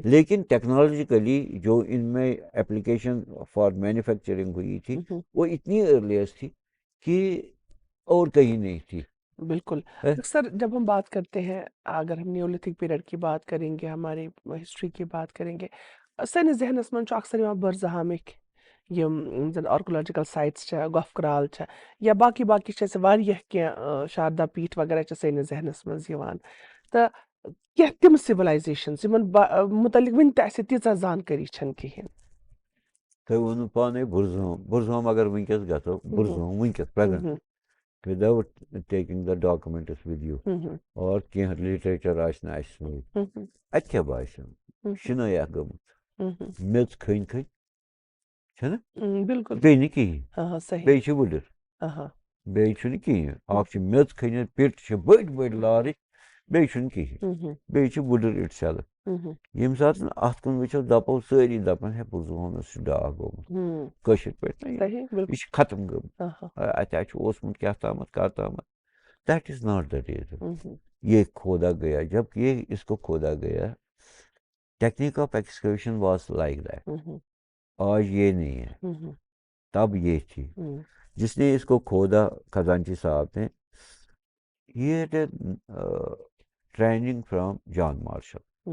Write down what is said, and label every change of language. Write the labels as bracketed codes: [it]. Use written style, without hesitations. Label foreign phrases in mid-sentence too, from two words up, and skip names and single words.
[ur] لیکن ٹیکنالوجیکلی جو ان میں [en] application for manufacturing [ur] ہوئی تھی وہ اتنی ارلیسٹ تھی کہ اور کہیں نہیں تھی. بالکل. سر جب ہم بات کرتے ہیں, اگر ہم [en] Neolithic period [ur] کی بات کریں گے, ہماری ہسٹری کی بات کریں گے, [ks] سٲنِس ذہنس منٛز چھُ اکثر یِوان بٔرزٕہامٕکۍ یِم زن [en] archaeological sites [ks] چھےٚ, گۄپھ کرال چھےٚ, یا باقٕے باقٕے چھِ اَسہِ واریاہ کینٛہہ شاردا پیٖٹھ وغیرہ چھِ سٲنِس ذہنس منٛز یِوان. تہٕ کینٛہہ تِم سِولایزیشنز یِمن متعلق وٕنہِ تہِ اَسہِ تیٖژاہ زانکٲری چھَنہٕ کِہیٖنۍ. تۄہہِ ووٚنوٕ پانے بُرزہوم اگر وٕنکٮ۪س گژھو, بُرزہوم وٕنکٮ۪س پریزنٹ [en] without taking the documents with you, [ks] اور کینٛہہ لِٹریچر آسہِ نہٕ اَسہِ سۭتۍ, اَتہِ کیٛاہ باسیو شِنٲیاہ گٔمٕژ, میٚژ کھٔنۍ کھٔنۍ چھَنہ, بالکل بیٚیہِ نہٕ کِہیٖنۍ, بیٚیہِ چھِ وٕڈٕر, بیٚیہِ چھُنہٕ کِہیٖنۍ. اکھ چھِ میٚژ کھٔنِتھ, پِٹ چھِ بٔڑۍ بٔڑۍ لارٕچ, بیٚیہِ چھُنہٕ کِہیٖنۍ, بیٚیہِ چھِ وٕڈٕر اِٹ سیلٕف. ییٚمہِ ساتہٕ نہٕ اَتھ کُن وٕچھو دَپو سٲری دَپان ہے بُرزٕہومَس چھُ ڈاک گوٚمُت, کٲشِر پٲٹھۍ نہ یہِ چھِ ختم گٔمٕژ, اَتہِ حظ چھُ اوسمُت کیٛاہ تامَتھ کَر تامَتھ. [en] that is not the reason. [ur] یہ کھودا گیا, جب یہ اس کو کھودا گیا, [en] technique of excavation was like that. [ur] آج یہ نہیں ہے, تب یہ تھی. جس نے اس کو کھودا خزانچی صاحب نے, یہ [en] training from [ur] جان مارشل.